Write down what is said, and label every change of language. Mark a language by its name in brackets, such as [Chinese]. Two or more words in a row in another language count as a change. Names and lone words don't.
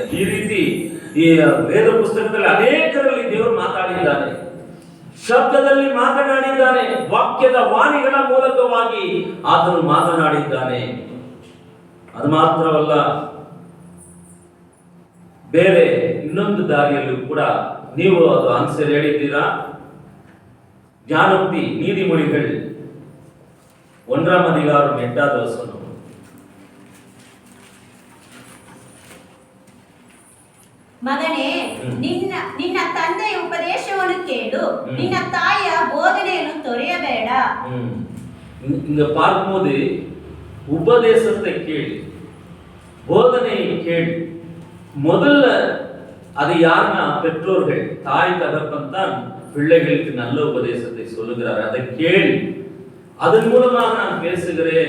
[Kannada] ಈ ರೀತಿ ಈ ವೇದ ಪುಸ್ತಕದಲ್ಲಿ ಅನೇಕರಲ್ಲಿ ದೇವರು ಮಾತಾಡಿದ್ದಾನೆ, ಶಬ್ದದಲ್ಲಿ ಮಾತನಾಡಿದ್ದಾನೆ, ವಾಕ್ಯದ ವಾಣಿಗಳ ಮೂಲಕವಾಗಿ ಆತನು ಮಾತನಾಡಿದ್ದಾನೆ. ಅದು ಮಾತ್ರವಲ್ಲ, ಬೇರೆ ಇನ್ನೊಂದು ದಾರಿಯಲ್ಲೂ ಕೂಡ ನೀವು ಅದು ಆನ್ಸರ್ ಹೇಳಿದ್ದೀರಾ. [Tamil] ಜ್ಞಾನೋಕ್ತಿ ನೀತಿಮொழிகள் 1ஆம் அதிகாரம் 8வது வசனம். [Kannada] ಮಗನೇ, ನಿನ್ನ ತಂದೆಯ ಉಪದೇಶವನ್ನು ಕೇಳು, ನಿನ್ನ ತಾಯಿಯ ಬೋಧನೆಯನ್ನು ತೊರೆಯಬೇಡ. [Tamil] இங்க பார்க்கும்போது உபதேசத்தை கேள், போதனையை கேள். முதல்ல அது யாருன்னா பெற்றோர்கள், தாய் தகப்பன் தான் பிள்ளைகளுக்கு நல்ல உபதேசத்தை சொல்லுகிறார். அதை கேள். அதன் மூலமாக நான் பேசுகிறேன்.